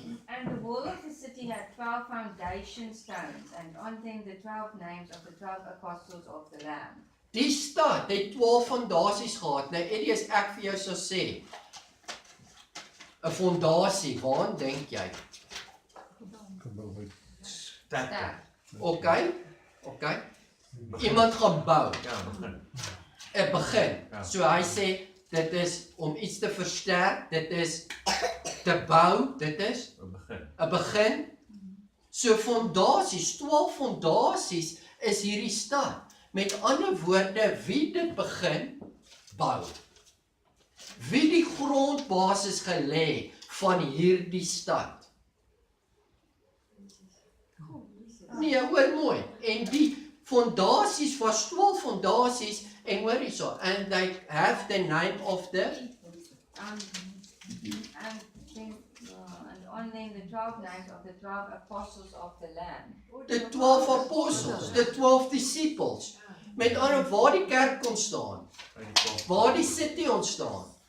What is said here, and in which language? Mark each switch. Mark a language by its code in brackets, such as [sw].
[en] And the wall of the city had 12 foundation stones, and on them the 12 names of the 12 apostles of the Lamb. [af] Die stad het 12 fondasies gehad. Nou Eddie, as ek vir jou sou sê, 'n fondasie, waaraan dink jy? Sterk. Okay. Iemand gaan bou. Ja, begin. 'n begin. Ja. So hy sê, dit is om iets te versterk, dit is te bou, dit is 'n begin. So fondasies, 12 fondasies is hierdie stad. Met ander woorde, wie dit begin bou. Wie die grondbasis gelê van hierdie stad. Nee, hoor mooi. En die fondasies was 12 fondasies en hoor hierso, [en] and they have the name of the And on them the 12 names of the 12 apostles of the Lamb. the 12 apostles, the 12 disciples. [af] Met ander waar die kerk ontstaan, waar die city ontstaan.